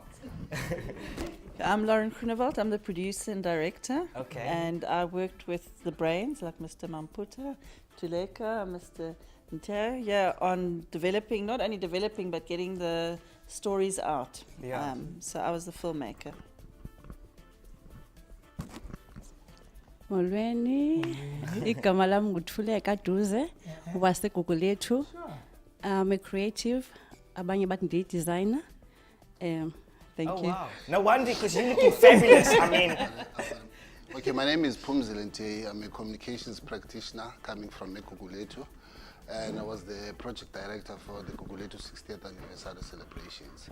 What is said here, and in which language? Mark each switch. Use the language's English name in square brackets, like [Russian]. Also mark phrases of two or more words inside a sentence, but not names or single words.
[English] I'm Lauren Groenewald. I'm the producer and director. Okay. And I worked with the brains like Mr. Mamputa, Tuleka, Mr. Nter, on developing, not only developing, but getting the stories out. Yeah. So I was the filmmaker. [Xhosa] Molweni, igama lam nguThuleka Duze, waseGugulethu. [English] I'm a creative, [Xhosa] abanye bathi ndiyi-designer. [English] Thank you. Wow. No wonder, because you're looking fabulous. I mean. Okay, my name is Phumzile. I'm a communications practitioner coming from Gugulethu, and I was the project director for the Gugulethu 60th anniversary celebrations.